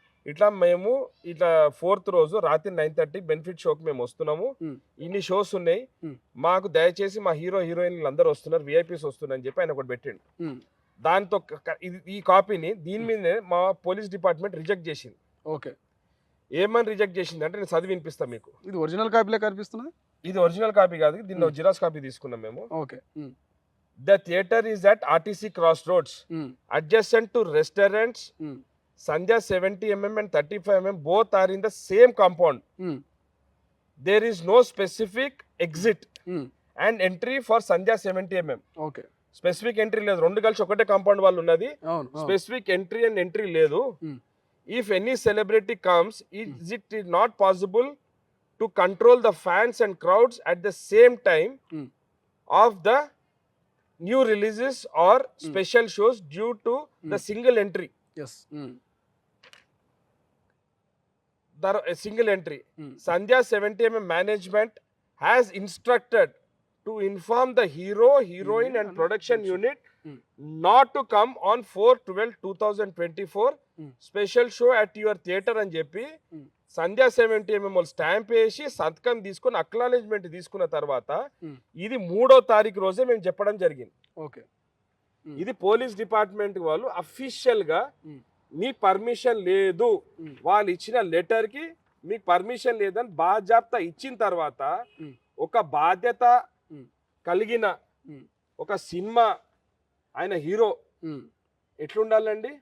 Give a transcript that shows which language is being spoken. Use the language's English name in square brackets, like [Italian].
[Telugu] ఇట్లా మేము ఇట్లా 4th రోజు రాత్రి 9:30 బెనిఫిట్ షోకి మేము వస్తున్నాము, ఇన్ని షోస్ ఉన్నాయి, మాకు దయచేసి మా హీరో హీరోయిన్లు అందరూ వస్తున్నారు, విఐపీస్ వస్తున్నారు అని చెప్పి ఆయన ఒకటి పెట్టిండు. దాంతో ఈ కాపీని దీని మీదనే మా పోలీస్ డిపార్ట్మెంట్ రిజెక్ట్ చేసింది. [English] okay, [Telugu] ఏమని రిజెక్ట్ చేసింది అంటే నేను చదివి వినిపిస్తాను మీకు. ఇది ఒరిజినల్ కాపీలే కనిపిస్తున్నది. ఇది ఒరిజినల్ కాపీ కాదు, దీనిలో జిరాక్స్ కాపీ తీసుకున్నాం మేము. [English] Okay. The theater is at RTC Crossroads, adjacent to restaurants. Sandhya 70 mm and 35 mm both are in the same compound. There is no specific exit and entry for Sandhya 70 mm. Okay. Specific entry [Telugu] లేదు, రెండు కలిసి ఒకటే compound వాళ్ళు ఉన్నది. [English] Specific entry and entry [Telugu] లేదు. [English] If any celebrity comes, is it not possible to control the fans and crowds at the same time of the new releases or special shows due to the single entry? Yes. A single entry. Sandhya 70 mm management has instructed to inform the hero, heroine and production unit not to come on 4/12/2024 special show at your theater [Telugu] అని చెప్పి సంధ్యా 70 mm stamp వేసి సంతకం తీసుకుని acknowledgement తీసుకున్న తర్వాత ఇది 3వ తారీఖు రోజే మేము చెప్పడం జరిగింది. [English] Okay. [Telugu] ఇది పోలీస్ డిపార్ట్మెంట్ వాళ్ళు అఫీషియల్ గా మీకు పర్మిషన్ లేదు, వాళ్ళు ఇచ్చిన లెటర్ కి మీకు పర్మిషన్ లేదని బాధ్యత ఇచ్చిన తర్వాత ఒక బాధ్యత కలిగిన ఒక సినిమా ఆయన హీరో ఎట్లుండాలండి?